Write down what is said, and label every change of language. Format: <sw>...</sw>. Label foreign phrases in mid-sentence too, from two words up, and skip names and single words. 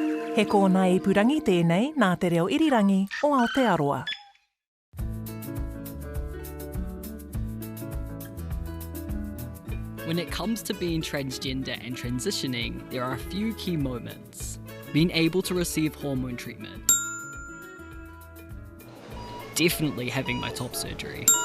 <mi>He kōna e purangi tēnei nā te reo irirangi o Aotearoa.</mi> <en>When it comes to being transgender and transitioning, there are a few key moments. Being able to receive hormone treatment. Definitely having my top surgery.</en>